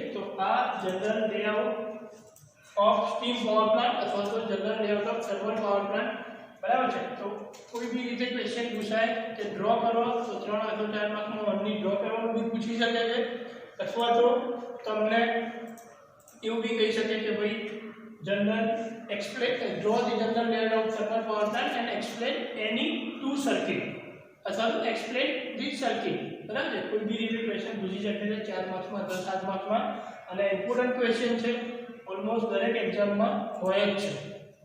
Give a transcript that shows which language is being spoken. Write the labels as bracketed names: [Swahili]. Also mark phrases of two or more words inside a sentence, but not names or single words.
[English] તો આ general layout of steam power plant [Gujarati] અથવા તો [English] general layout of thermal power plant. [Gujarati] બરાબર છે. તો કોઈ બી રીતે ક્વેશ્ચન પૂછાય કે ડ્રો કરો તો 3 અથવા 4 માર્કનો [English] only draw [Gujarati] કરવાનું બી પૂછી શકે છે અથવા તો તમને એવું બી કહી શકે કે ભાઈ જનરલ [English] explain draw the general layout of thermal power plant and explain any two circuit [Gujarati] અથવા તો [English] explain this circuit. [Gujarati] બરાબર છે. કોઈ બી રીતે ક્વેશ્ચન પૂછી શકે છે 4 માર્ક્સમાં, 10 7 માર્ક્સમાં. અને [English] important question [Gujarati] છે, ઓલમોસ્ટ દરેક એક્ઝામમાં હોય જ છે.